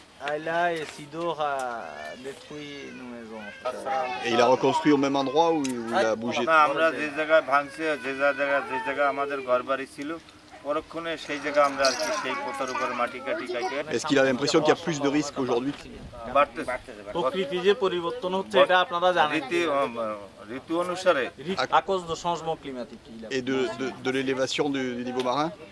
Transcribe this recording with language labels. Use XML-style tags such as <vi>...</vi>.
<fr>Ayla et Sidor a détruit nos maisons. Et il a reconstruit au même endroit où il a bougé?</fr> <bn>না আমরা যে জায়গায় ভাঙছে যে জায়গা আমাদের ঘরবাড়ি ছিল পরক্ষণে সেই জায়গা আমরা আর কি সেই পোতার উপরে মাটি কাটি কাটে।</bn> <fr>Est-ce qu'il a l'impression qu'il y a plus de risques aujourd'hui?</fr> <bn>প্রকৃতি যে পরিবর্তন হচ্ছে এটা আপনারা জানেন ঋতু অনুসারে</bn> <fr>à cause de changement climatique. Et de l'élévation du niveau marin?</fr>